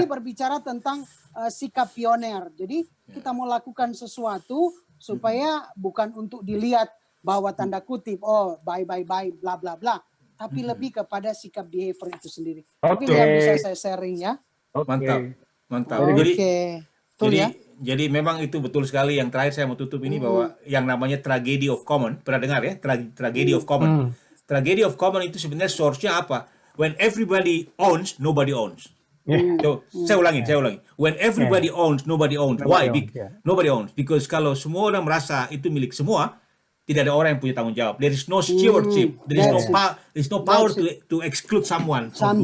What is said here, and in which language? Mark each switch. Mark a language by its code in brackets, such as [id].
[id] ini berbicara tentang sikap pioner. Jadi kita mau lakukan sesuatu supaya bukan untuk dilihat bahwa tanda kutip, oh bye bla bla bla, tapi lebih kepada sikap behavior itu sendiri. Mungkin Oke. yang bisa saya sharing ya. Oke. Mantap. Mantap. Oke. Jadi Betul jadi ya. jadi memang itu betul sekali. Yang terakhir saya mau tutup ini bahwa yang namanya tragedy of common, pernah dengar ya? [en] Tragedy of common. Tragedy of common [id] itu sebenarnya source-nya apa? [en] When everybody owns, nobody owns. [id] Tuh, saya ulangi. [en] When everybody owns, nobody owns. Why? Nobody owns, yeah. Nobody owns. Because [id] kalau semua orang merasa itu milik semua, tidak ada orang yang punya tanggung jawab. [en] There is no stewardship. There is no power to exclude someone from